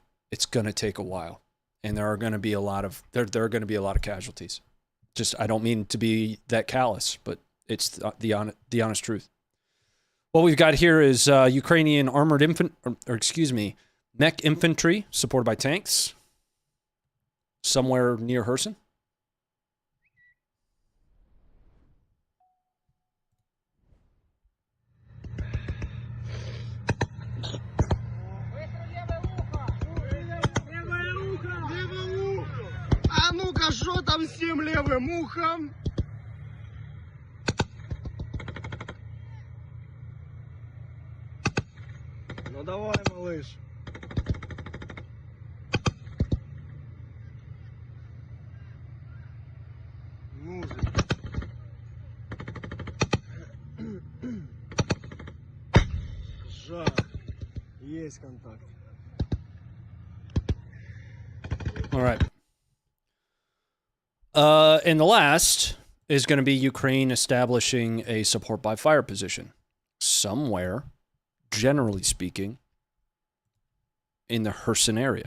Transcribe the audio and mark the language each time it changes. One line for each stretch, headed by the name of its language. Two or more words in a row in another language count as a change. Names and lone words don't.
English: It's going to take a while, and there are going to be a lot of casualties. Just, I don't mean to be that callous, but it's the honest truth. What we've got here is Ukrainian armored mech infantry supported by tanks somewhere near Kherson.
Ukrainian: А ну-ка, що там з цим лівим ухом?
Russian: Ну давай, малыш. Ну же.
Ukrainian: Жах.
Russian: Есть контакт.
English: All right. And the last is going to be Ukraine establishing a support by fire position somewhere, generally speaking, in the Kherson area.